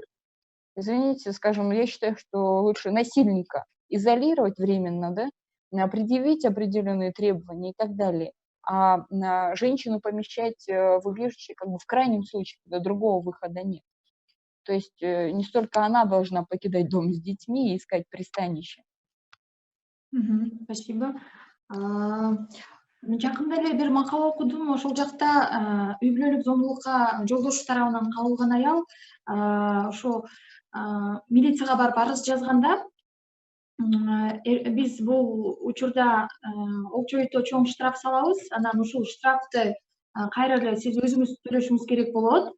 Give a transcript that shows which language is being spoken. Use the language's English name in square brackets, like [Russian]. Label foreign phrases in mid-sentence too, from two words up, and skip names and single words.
[Russian] Извините, скажем, я считаю, что лучше насильника изолировать временно, да, предъявить определенные требования и так далее, а женщину помещать в убежище как бы в крайнем случае, когда другого выхода нет. То есть не столько она должна покидать дом с детьми и искать пристанище. Спасибо. [Kyrgyz] Жакында эле бир макала окудум, ошол жакта үй бүлөлүк зомбулукка жолдошу тарабынан кабылган аял ошо милицияга барып арыз жазганда, биз бул учурда окчойто чоң штраф салабыз, анан ушул штрафты кайра эле сиз өзүңүз төлөшүңүз керек болот.